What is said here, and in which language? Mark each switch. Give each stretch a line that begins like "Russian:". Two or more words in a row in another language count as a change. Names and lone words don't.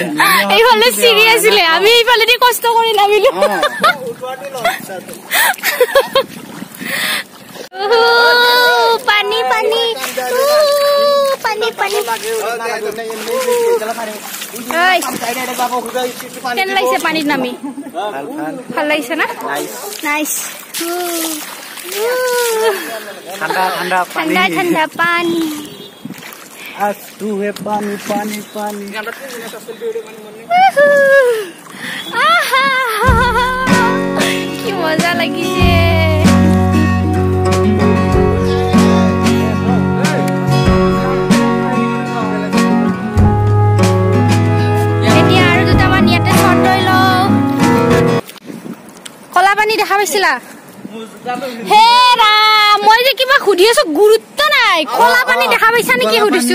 Assamese: এইফালে চিৰি আছিলে আমি এইফালে দি কষ্ট কৰি নামিলো পানী পানী পানী পানী কেন লাগিছে পানীত নামি ভাল লাগিছে না নাইস ঠাণ্ডা ঠাণ্ডা ঠাণ্ডা ঠাণ্ডা পানী
Hindi: तू है पानी पानी पानी
Assamese: কি মজা লাগিছে এতিয়া আৰু দুটামান ইয়াতে শৰ্ট লৈ লওঁ কলা পানী দেখা পাইছিলা হে ৰাম মই যে কিবা সুধি আছো গুৰুত্ব নাই কলা পানী দেখা পাইছা নেকি সুধিছো